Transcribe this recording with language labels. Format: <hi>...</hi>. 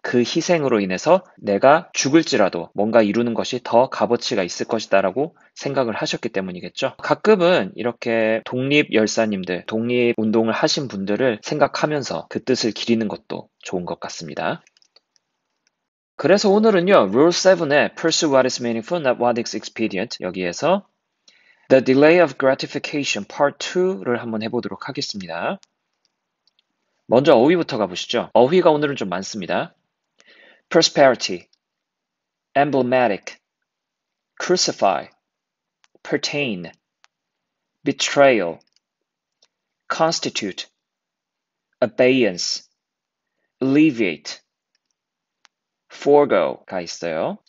<ko>그 희생으로 인해서 내가 죽을지라도 뭔가 이루는 것이 더 값어치가 있을 것이다 라고 생각을 하셨기 때문이겠죠. 가끔은 이렇게 독립열사님들, 독립운동을 하신 분들을 생각하면서 그 뜻을 기리는 것도 좋은 것 같습니다. 그래서 오늘은요, Rule 7의</ko> <en>Pursue what is meaningful, not what is expedient</en> <ko>여기에서</ko> <en>The Delay of Gratification Part 2</en> <ko>를 한번 해보도록 하겠습니다. 먼저 어휘부터 가보시죠. 어휘가 오늘은 좀 많습니다.</ko> <en>Prosperity, Emblematic, Crucify, Pertain, Betrayal, Constitute, Abeyance, Alleviate, Forego가 있어요.</en>